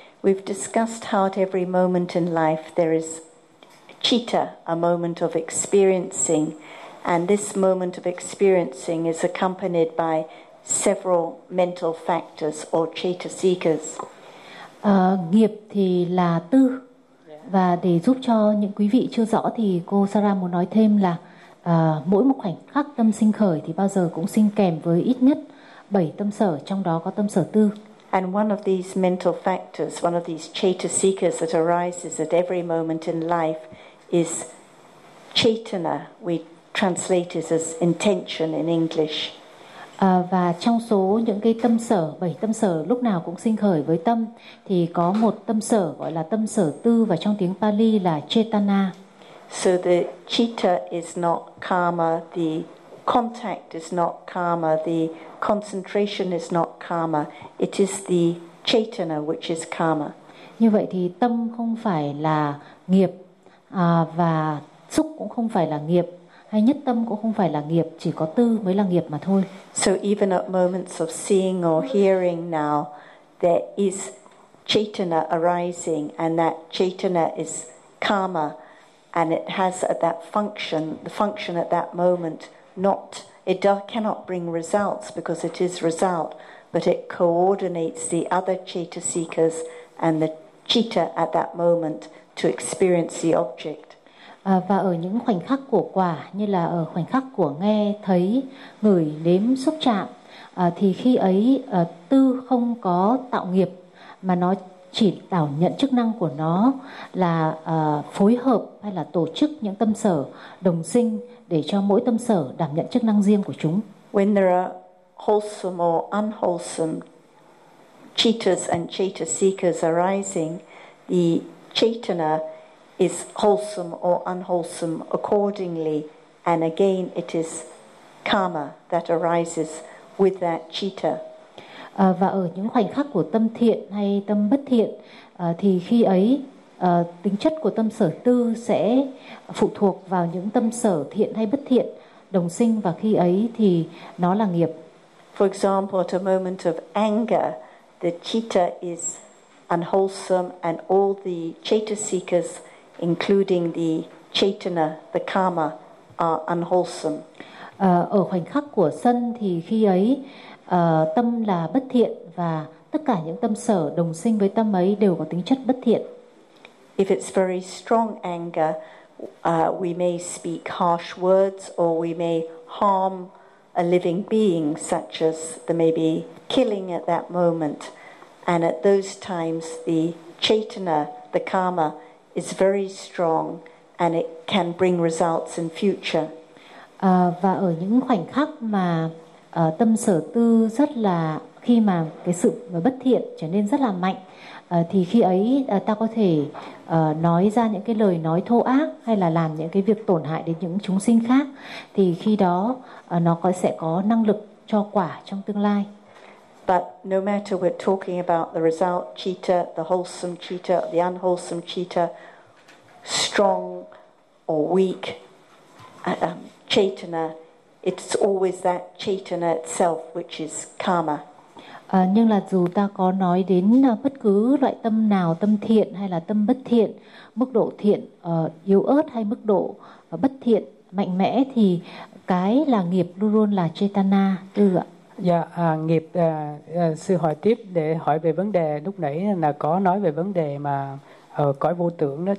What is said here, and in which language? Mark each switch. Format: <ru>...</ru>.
<en>We've discussed how at every moment in life there is chitta, a moment of experiencing, and this moment of experiencing is accompanied by several mental factors or chetasikas.</en> <vi>Nghiệp thì là tư. Và để giúp cho những quý vị chưa rõ thì cô Sara muốn nói thêm là mỗi một khoảnh khắc tâm sinh khởi thì bao giờ cũng sinh kèm với ít nhất 7 tâm sở, trong đó có tâm sở tư.</vi> <en>And one of these mental factors, one of these chetasikas that arises at every moment in life is chetana. We translate it as intention in English.</en> <vi>Và trong số những cái tâm sở, 7 tâm sở lúc nào cũng sinh khởi với tâm, thì có một tâm sở gọi là tâm sở tư, và trong tiếng Pali là chetana.</vi> <en>So the citta is not karma, the contact is not karma, the concentration is not karma, it is the chetana which is karma.</en> <vi>Như vậy thì tâm không phải là nghiệp, và xúc cũng không phải là nghiệp, hay nhất tâm cũng không phải là nghiệp, chỉ có tư mới là nghiệp mà thôi.</vi> <en>So even at moments of seeing or hearing now, there is chetana arising, and that chetana is karma, and it has at that function, the function at that moment, not, it cannot bring results because it is result, but it coordinates the other chetasikas and the citta at that moment to experience the object.</en> <vi>Và ở những khoảnh khắc của quả, như là ở khoảnh khắc của nghe, thấy, ngửi, nếm, xúc chạm, thì khi ấy tư không có tạo nghiệp, mà nó chỉ đảm nhận chức năng của nó là phối hợp hay là tổ chức những tâm sở đồng sinh để cho mỗi tâm sở đảm nhận chức năng riêng của chúng.</vi> <en>When there are wholesome or unwholesome chittas and chitta seekers arising, the chetana is wholesome or unwholesome accordingly, and again it is karma that arises with that citta.</en> <vi>Và ở những khoảnh khắc của tâm thiện hay tâm bất thiện, thì khi ấy tính chất của tâm sở tư sẽ phụ thuộc vào những tâm sở thiện hay bất thiện đồng sinh, và khi ấy thì nó là nghiệp.</vi> <en>For example, at a moment of anger, the citta is unwholesome and all the chetasikas, including the chetana, the karma, are unwholesome.</en> <vi>Ở khoảnh khắc của sân thì khi ấy tâm là bất thiện, và tất cả những tâm sở đồng sinh với tâm ấy đều có tính chất bất thiện.</vi> <en>If it's very strong anger, we may speak harsh words, or we may harm a living being, such as there may be killing at that moment. And at those times, the chetana, the karma, is very strong, and it can bring results in future.</en> <vi>Và ở những khoảnh khắc mà tâm sở tư rất là, khi mà cái sự bất thiện trở nên rất là mạnh, thì khi ấy ta có thể nói ra những cái lời nói thô ác hay là làm những cái việc tổn hại đến những chúng sinh khác, thì khi đó nó có, sẽ có năng lực cho quả trong tương lai.</vi> <en>But no matter we're talking about the result citta, the wholesome citta, the unwholesome citta, strong or weak, chaitana, it's always that chaitana itself which is karma.</en> <vi>Nhưng là dù ta có nói đến bất cứ loại tâm nào, tâm thiện hay là tâm bất thiện, mức độ thiện yếu ớt hay mức độ bất thiện mạnh mẽ, thì cái là nghiệp luôn luôn là chaitana. Ừ ạ. Dạ, nghiệp, sư hỏi tiếp để hỏi về vấn đề lúc nãy là có nói về vấn đề mà cõi vô tưởng đó.</vi>